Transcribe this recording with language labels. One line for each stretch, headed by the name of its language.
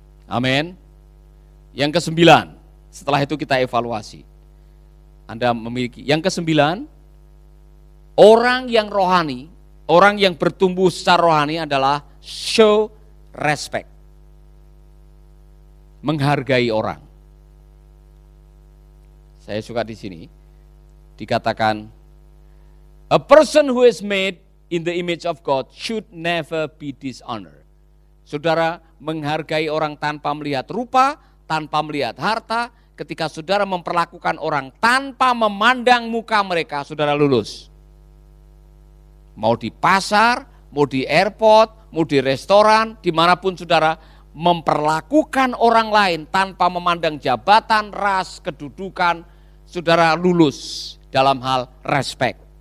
Indonesian: Amin. Yang ke-9, setelah itu kita evaluasi. Anda memiliki yang ke-9, orang yang rohani, orang yang bertumbuh secara rohani adalah show respect. Menghargai orang. Saya suka di sini dikatakan
English: a person who is made in the image of God should never be dishonored.
Indonesian: Saudara menghargai orang tanpa melihat rupa, tanpa melihat harta. Ketika saudara memperlakukan orang tanpa memandang muka mereka, saudara lulus. Mau di pasar, mau di airport, mau di restoran, dimanapun saudara, memperlakukan orang lain tanpa memandang jabatan, ras, kedudukan, saudara lulus dalam hal respect.